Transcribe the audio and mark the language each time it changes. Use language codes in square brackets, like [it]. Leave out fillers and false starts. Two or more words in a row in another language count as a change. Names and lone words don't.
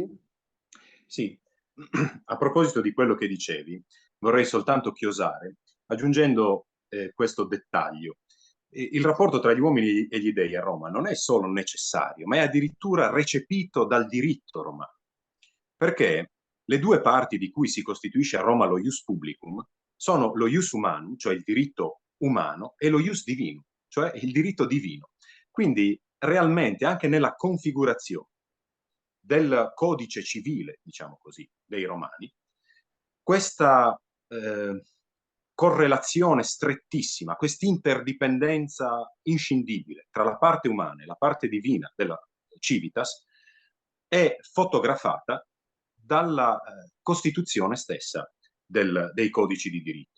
[it] Sì, a proposito di quello che dicevi, vorrei soltanto chiosare aggiungendo questo dettaglio. Il rapporto tra gli uomini e gli dei a Roma non è solo necessario, ma è addirittura recepito dal diritto romano. Perché le due parti di cui si costituisce a Roma lo [la] ius publicum [it] sono lo [la] ius humanum, [it] cioè il diritto umano, e lo [la] ius divinum, [it] cioè il diritto divino. Quindi realmente anche nella configurazione del codice civile, diciamo così, dei romani, questa correlazione strettissima, questa interdipendenza inscindibile tra la parte umana e la parte divina della civitas è fotografata dalla Costituzione stessa dei codici di diritto.